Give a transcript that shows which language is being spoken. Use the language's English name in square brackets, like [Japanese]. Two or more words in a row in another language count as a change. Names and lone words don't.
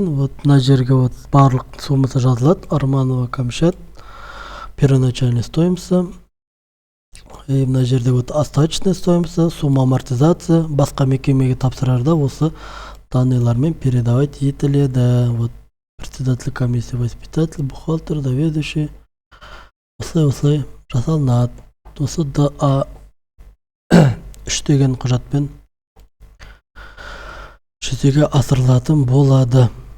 [Kazakh] Вот мына жерге вот барлық суммасы жазылады. Арманова Камшат. [Russian] Первоначальная стоимость. И [Kazakh] мына жерде [Russian] вот остаточная стоимость, сумма амортизация. [Kazakh] Басқа мекемеге тапсырарда осы данныйлармен передавать етіледі. [Russian] Вот председатель комиссии, воспитатель, бухгалтер, заведующий. [Kazakh] Осылай жасалынады. Осы ДА 3 деген құжатпен жүзеге асырылатын болады.